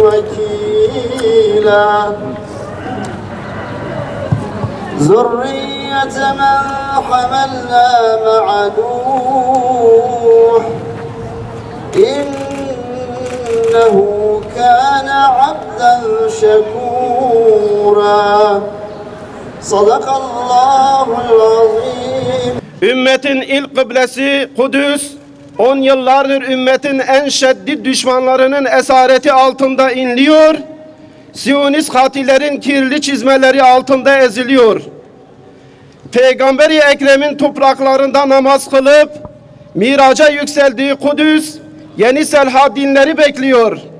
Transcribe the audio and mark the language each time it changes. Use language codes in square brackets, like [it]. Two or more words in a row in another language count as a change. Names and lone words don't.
[ar] وكيلا ذرية من حملنا مع نوح إنه كان عبدا شكورا صدق الله العظيم. [tr] Ümmetin ilk kıblesi Kudüs, 10 yıllardır ümmetin en şiddet düşmanlarının esareti altında inliyor, Siyonist katillerin kirli çizmeleri altında eziliyor. Peygamber-i Ekrem'in topraklarında namaz kılıp miraca yükseldiği Kudüs, yeni Selhadinleri bekliyor.